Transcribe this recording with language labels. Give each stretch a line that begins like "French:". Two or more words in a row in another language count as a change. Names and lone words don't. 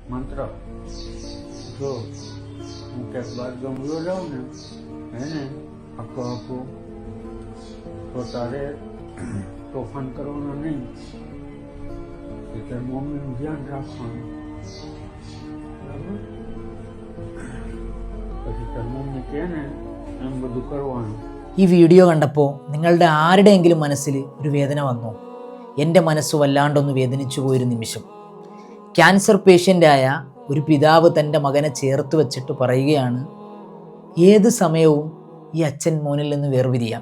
Gujarati: મંત્ર જો હું ક્યાંક બાર ગમલો જાઉં ને એને આખું આખું તો તારે તોફાન કરવાનું નહીં, એટલે મમ્મીનું ધ્યાન રાખવાનું. બરાબર? પછી તાર મમ્મી કહે ને એમ બધું કરવાનું.
Malayalam: ഈ വീഡിയോ കണ്ടപ്പോൾ നിങ്ങളുടെ ആരുടെയെങ്കിലും മനസ്സിൽ ഒരു വേദന വന്നോ? എൻ്റെ മനസ്സ് വല്ലാണ്ടൊന്ന് വേദനിച്ചു പോയൊരു നിമിഷം. ക്യാൻസർ പേഷ്യൻ്റായ ഒരു പിതാവ് തൻ്റെ മകനെ ചേർത്ത് വെച്ചിട്ട് പറയുകയാണ്, ഏത് സമയവും ഈ അച്ഛൻ മോനിൽ നിന്ന് വേർപിരിയാം.